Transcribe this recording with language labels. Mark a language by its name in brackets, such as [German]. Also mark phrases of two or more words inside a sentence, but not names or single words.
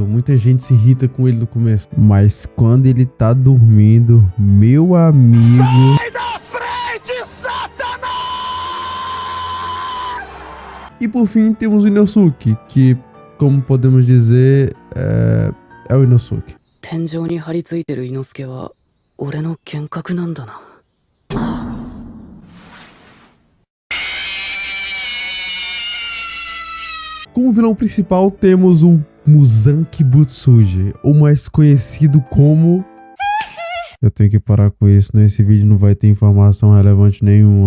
[Portuguese] Muita gente se irrita com ele no começo. Mas quando ele tá dormindo, meu amigo... Sai da frente, Satanás! E por fim temos o Inosuke, que como podemos dizer, é o Inosuke. [Japanese] 天井に張り付いてる伊之助は俺の幻覚なんだな。 [Portuguese] Como vilão principal temos o Muzan Kibutsuji, ou mais conhecido como... Eu tenho que parar com isso, nesse vídeo não vai ter informação relevante nenhuma.